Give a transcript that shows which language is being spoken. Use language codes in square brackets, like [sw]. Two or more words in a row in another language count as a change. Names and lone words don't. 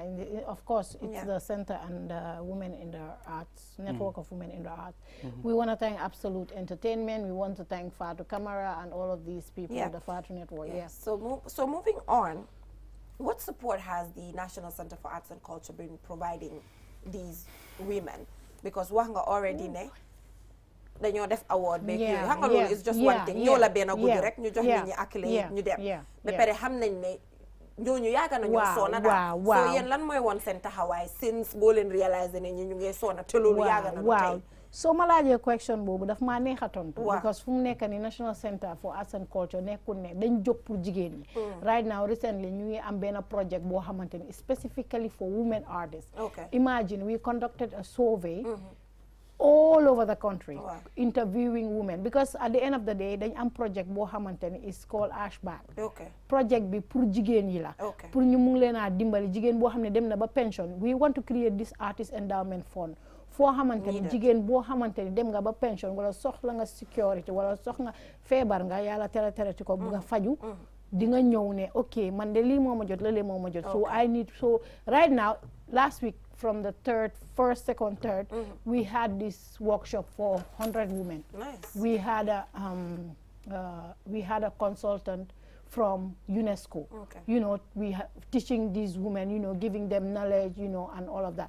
[en] Of course, it's the Center and Women in the Arts, Network of Women in the Arts. We want to thank Absolute Entertainment. We want to thank Fatu Camara and all of these people, the Fatu Network. Yes. So moving on, what support has the National Center for Arts and Culture been providing these women? [wo] Because wanga already ne dañoo def award beeg yooyu xam nga loolu [en] is just one thing [wo] ñoo la benn guddi rek ñu jox nit ñi accolade ñu dem ba pare xam nañ ne ñooñu yaaga nañoo soona daal so yéen lan mooy woon seen taxawaay since boo leen réaliser ne ñu ngee soona te loolu yaaga na tey so ma laajee question boobu daf maa neex a tontu because fu mu nekk ni [en] National Center for Arts and Culture [wo] nekkul ne dañ jóg pour jigéen ñi [en] right now recently [wo] ñu ngi am benn project boo xamante ni [en] specifically for women artists. Imagine we conducted a survey all over the country interviewing women because at the end of the day [wo] dañ am project boo xamante ni [en] is called Ashback. [wo] Project bi pour jigéen yi la pour ñu mu ngi leen a dimbali jigéen boo xam ne dem na ba pension. [en] We want to create this artist endowment fund [wo] foo xamante ni jigéen boo xamante ni dem nga ba pension wala soxla nga security wala soxla feebar nga yàlla terati ko bu nga faju di nga ñëw ne ok man de lii moo ma jot la lee moo ma jot [en] so I need so right now last week from the first, second, third, we had this workshop for 100 women. Nice. We had a consultant from UNESCO. You know, teaching these women, you know, giving them knowledge, you know, and all of that.